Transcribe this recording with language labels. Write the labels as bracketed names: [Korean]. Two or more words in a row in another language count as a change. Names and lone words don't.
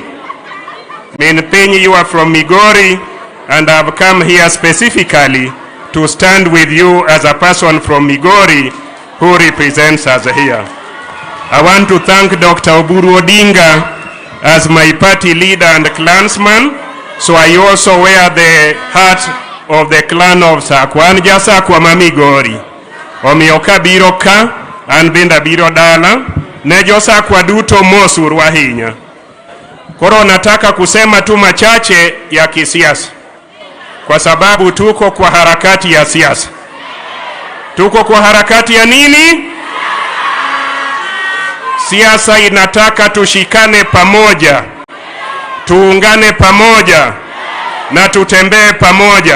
[English] Minpiny, you are from Migori, and I have come here specifically to stand with you as a person from Migori who represents us here. I want to thank Dr. Oburu Odinga as my party leader and clansman, so I also wear the hat of the clan of Sakwan Jasakwa Mamigori. [Luo (Kenya and Tanzania)] Omioka biro ka, an benda biro dala, ne Josakwa duto mosur wahinya. [Swahili] Koro nataka kusema tu machache ya kisiasa, kwa sababu tuko kwa harakati ya siasa. Tuko kwa harakati ya nini? Siasa inataka tushikane pamoja, tuungane pamoja, na tutembee pamoja.